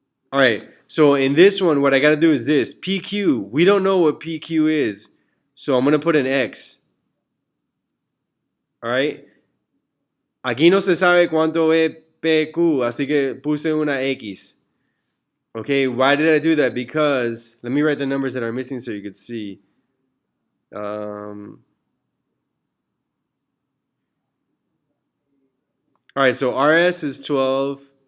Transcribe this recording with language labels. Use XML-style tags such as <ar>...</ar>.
<en>All right, so in this one, what I got to do is this. PQ, we don't know what PQ is, so I'm going to put an X. All right,</en> <es>aquí no se sabe cuánto es PQ, así que puse una X.</es> <en>Okay, why did I do that? Because, let me write the numbers that are missing so you could see. All right, so RS is 12.</en>